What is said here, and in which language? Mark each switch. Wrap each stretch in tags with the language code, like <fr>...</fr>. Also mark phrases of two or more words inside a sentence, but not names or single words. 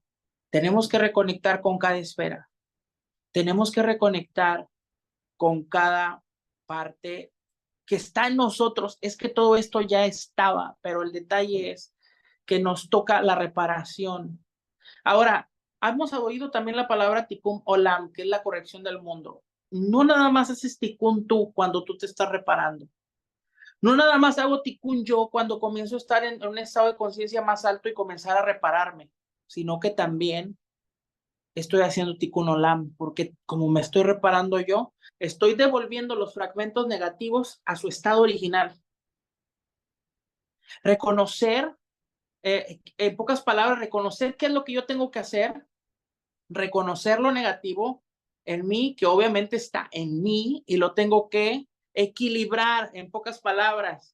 <es>Tenemos que reconectar con cada esfera. Tenemos que reconectar con cada parte que está en nosotros. Es que todo esto ya estaba, pero el detalle es que nos toca la reparación. Ahora, hemos oído también la palabra</es> <he>תיקון עולם,</he> <es>que es la corrección del mundo. No nada más haces tikkun tú cuando tú te estás reparando. No nada más hago tikkun yo cuando comienzo a estar en un estado de conciencia más alto y comenzar a repararme, sino que también estoy haciendo</es> <he>תיקון עולם,</he> <es>porque como me estoy reparando yo, estoy devolviendo los fragmentos negativos a su estado original. Reconocer, en pocas palabras, reconocer qué es lo que yo tengo que hacer, reconocer lo negativo en mí, que obviamente está en mí y lo tengo que equilibrar, en pocas palabras.</es>